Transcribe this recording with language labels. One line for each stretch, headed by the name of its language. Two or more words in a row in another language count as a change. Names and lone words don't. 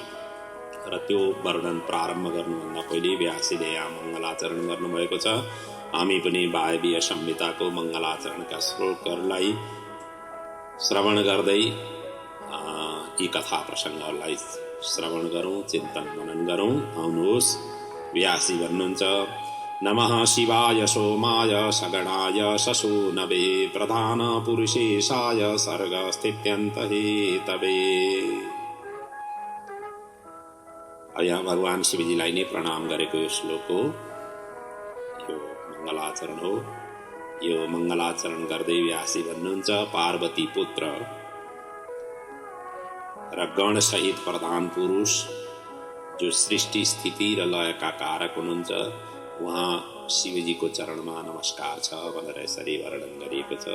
Nepali: र त्यो वर्णन प्रारम्भ गर्नुभन्दा पहिले व्यासले यहाँ मङ्गलाचरण गर्नुभएको छ। हामी पनि वायवीय संहिताको मङ्गलाचरणका श्लोकहरूलाई श्रवण गर्दै यी कथा प्रसङ्गहरूलाई श्रवण गरौँ, चिन्तन मनन गरौँ। आउनुहोस्, व्यासी भन्नुहुन्छ,
Sanskrit: नमः शिवाय सोमाय सगणाय शशूनवे प्रधान पुरुषेशाय सर्ग स्थित्यन्त हेतवे।
Nepali: यहाँ भगवान शिवजीलाई नै प्रणाम गरेको यो श्लोक हो, यो मङ्गलाचरण हो। यो मङ्गलाचरण गर्दै व्यासी भन्नुहुन्छ, पार्वती पुत्र र गण सहित प्रधान पुरुष जो सृष्टि स्थिति र लयका कारक हुनुहुन्छ, उहाँ शिवजीको चरणमा नमस्कार छ भनेर यसरी वर्णन गरिएको छ।